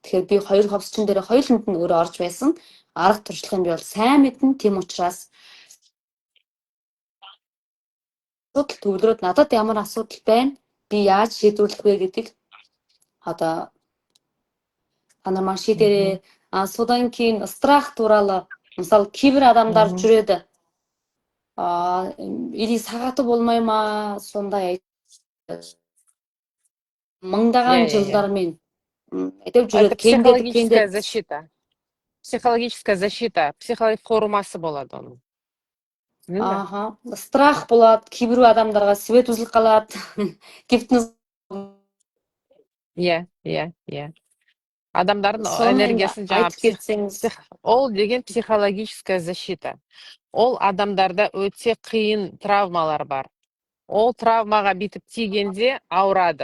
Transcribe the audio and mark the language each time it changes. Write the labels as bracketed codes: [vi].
[mn] Тэгэхээр би 2 ховсчин дээр хоёуланд нь өөрөө орж байсан. Арга туршлагын би бол сайн мэднэ. Тийм учраас асуудал төвлөрөөд надад ямар асуудал байна? Би яаж шийдвэрлэх вэ гэдгийг одоо та нар маань шийдээрэй. [kk] Содан кейін страх туралы мысалы кейбір адамдар жүреді. Или сағаты болмай ма сондай мыңдаған жылдармен айтып жүреді. [ru] Психологическая защита. Психологическая защита. [kk] Формасы болады оның. Страх болады. Кейбір адамдарға свет үзіліп қалады. Гипноз. Иә. Адамдардың энергиясын ол деген [ru] психологическая защита. [kk] Ол адамдарда өте қиын травмалар бар. Ол травмаға битіп тигенде ауырады.